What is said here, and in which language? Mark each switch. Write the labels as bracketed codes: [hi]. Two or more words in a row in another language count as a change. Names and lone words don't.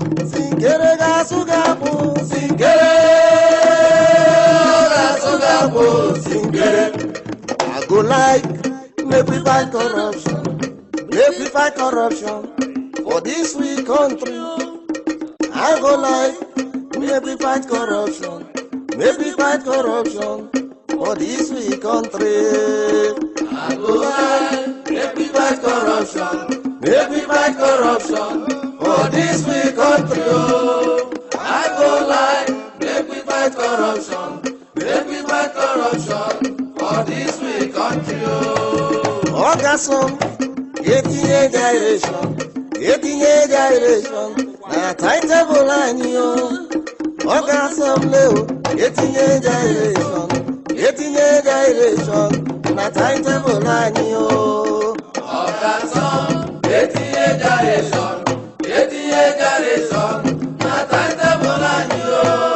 [ig] Sinkere ga-asụ gị akwụ, sinkere. [pcm] I go like make we fight corruption. Make we fight corruption for this we country. I go lie, make we fight corruption. Make we fight corruption for this we country. I go lie, make we fight corruption. Make we fight corruption for this we country. Oh, I go lie, make we fight corruption. Make we fight corruption for this we country, oh. [ig] Oga Sam, etinye direction, etinye direction, na timetable anyị, oh. Oga Sam, leo, etinye direction, etinye direction, na timetable anyị, oh. Oga Sam, etinye direction, Etinye Garrison na timetable anyị o.